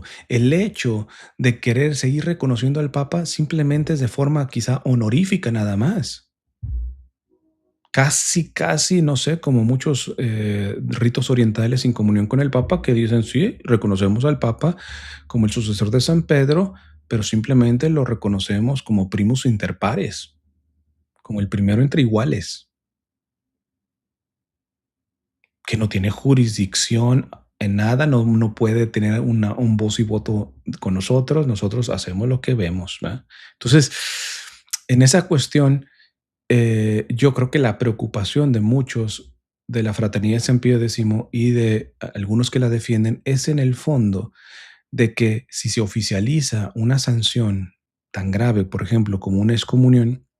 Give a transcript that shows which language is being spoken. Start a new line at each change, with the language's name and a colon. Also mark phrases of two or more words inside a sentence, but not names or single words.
Spanish: El hecho de querer seguir reconociendo al papa simplemente es de forma quizá honorífica nada más. Casi, casi, no sé, como muchos ritos orientales sin comunión con el papa que dicen, sí, reconocemos al papa como el sucesor de San Pedro, pero simplemente lo reconocemos como
Latin: primus inter pares,
Spanish: como el primero entre iguales, que no tiene jurisdicción en nada, no puede tener un voz y voto con nosotros, nosotros hacemos lo que vemos. ¿Va? Entonces, en esa cuestión, yo creo que la preocupación de muchos de la fraternidad de San Pío X y de algunos que la defienden es en el fondo de que si se oficializa una sanción tan grave, por ejemplo, como una excomunión,